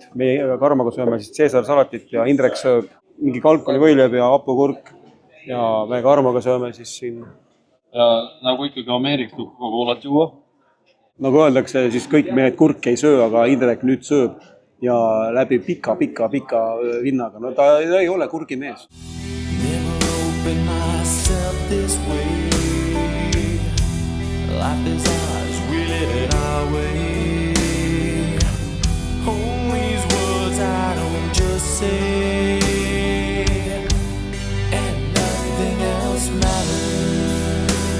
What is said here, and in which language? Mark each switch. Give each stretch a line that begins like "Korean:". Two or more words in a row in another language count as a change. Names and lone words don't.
Estonian: Meie Karmaga sööme siis Caesar salatit ja Indrek sööb mingi kalkunivõileib ja hapukurk. Ja me Karmaga sööme siis siin. Ja nagu ikkagi Ameerika Coca-Colat juua. Nagu öeldakse, siis kõik mehed kurki ei söö, aga Indrek nüüd sööb. Ja läbi pika vinnaga. No ta ei ole kurgimees.
English: Never open myself this way. Life is ours, we live it our way. Hold these words I don't just say, and nothing else matters.